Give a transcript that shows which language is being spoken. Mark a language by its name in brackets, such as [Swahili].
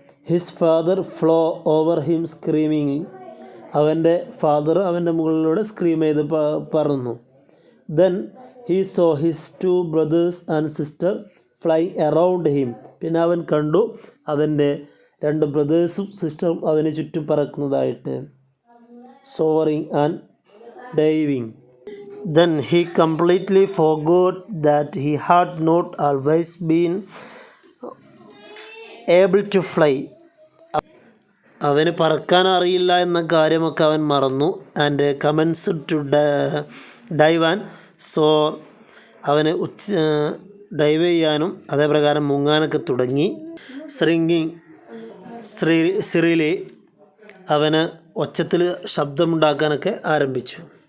[English] his father flew over him screaming, [Malayalam] അവൻ്റെ father അവൻ്റെ മുകളിലൂടെ സ്ക്രീം ചെയ്ത് പറന്നു. [English] then he saw his 2 brothers and sister flying around him, [Malayalam] പിന്നെ അവൻ കണ്ടു അവൻ്റെ 2 ബ്രദേഴ്സും സിസ്റ്ററും അവന് ചുറ്റും പറക്കുന്നതായിട്ട്. [English] Soaring and diving. Then he completely forgot that he had not always been able to fly. [Malayalam] അവന് പറക്കാൻ അറിയില്ല എന്ന കാര്യമൊക്കെ അവൻ മറന്നു. [English] and commence to dive and soar, [Malayalam] അവന് ഡൈവ് ചെയ്യാനും അതേപ്രകാരം മുങ്ങാനൊക്കെ തുടങ്ങി. ശ്രിങ്കിങ് സിറിലി, അവന് ഒച്ചത്തിൽ ശബ്ദമുണ്ടാക്കാനൊക്കെ ആരംഭിച്ചു.